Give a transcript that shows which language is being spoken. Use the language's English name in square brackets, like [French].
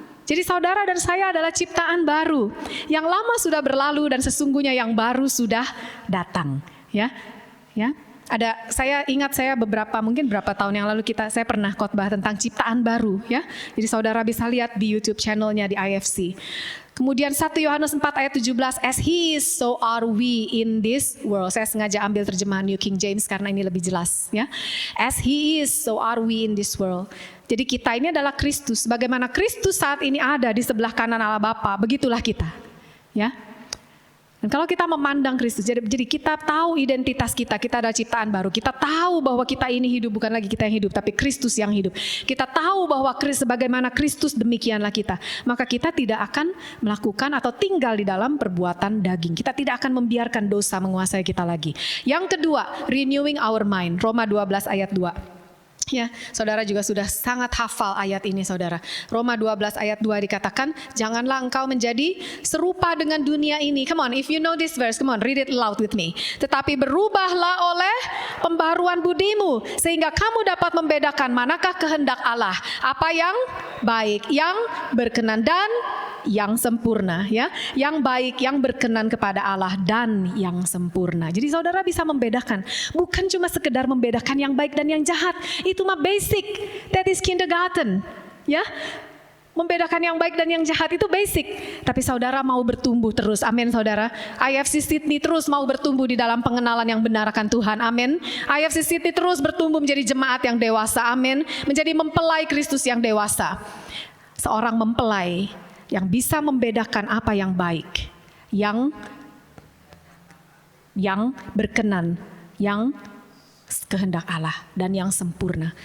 [Indonesian] Jadi saudara dan saya adalah ciptaan baru. Yang lama sudah berlalu dan sesungguhnya yang baru sudah datang, ya. Ya. Saya ingat mungkin beberapa tahun yang lalu saya pernah khotbah tentang ciptaan baru, ya. Jadi saudara bisa lihat di YouTube channelnya di IFC. Kemudian 1 Yohanes 4 ayat 17, [English] as he is, so are we in this world. [Indonesian] Saya sengaja ambil terjemahan New King James karena ini lebih jelas, ya. [English] As he is, so are we in this world. [Indonesian] Jadi kita ini adalah Kristus. Bagaimana Kristus saat ini ada di sebelah kanan Allah Bapa, begitulah kita, ya. Dan kalau kita memandang Kristus, jadi kita tahu identitas kita adalah ciptaan baru. Kita tahu bahwa kita ini hidup, bukan lagi kita yang hidup, tapi Kristus yang hidup. Kita tahu bahwa sebagaimana Kristus demikianlah kita. Maka kita tidak akan melakukan atau tinggal di dalam perbuatan daging. Kita tidak akan membiarkan dosa menguasai kita lagi. Yang kedua, [English] renewing our mind. [Indonesian] Roma 12 ayat 2. Ya, saudara juga sudah sangat hafal ayat ini, saudara. Roma 12 ayat 2 dikatakan, janganlah engkau menjadi serupa dengan dunia ini. [English] Come on, if you know this verse, come on, read it loud with me. [Indonesian] Tetapi berubahlah oleh pembaruan budimu, sehingga kamu dapat membedakan manakah kehendak Allah, apa yang baik, yang berkenan dan yang sempurna, ya, yang baik, yang berkenan kepada Allah dan yang sempurna. Jadi saudara bisa membedakan, bukan cuma sekedar membedakan yang baik dan yang jahat. Itu mah basic, [English] that is kindergarten, [Indonesian] ya. Membedakan yang baik dan yang jahat itu basic. Tapi saudara mau bertumbuh terus, amin saudara. IFC Sydney terus mau bertumbuh di dalam pengenalan yang benar akan Tuhan, amin. IFC Sydney terus bertumbuh menjadi jemaat yang dewasa, amin. Menjadi mempelai Kristus yang dewasa. Seorang mempelai yang bisa membedakan apa yang baik, yang berkenan, yang kehendak Allah dan yang sempurna.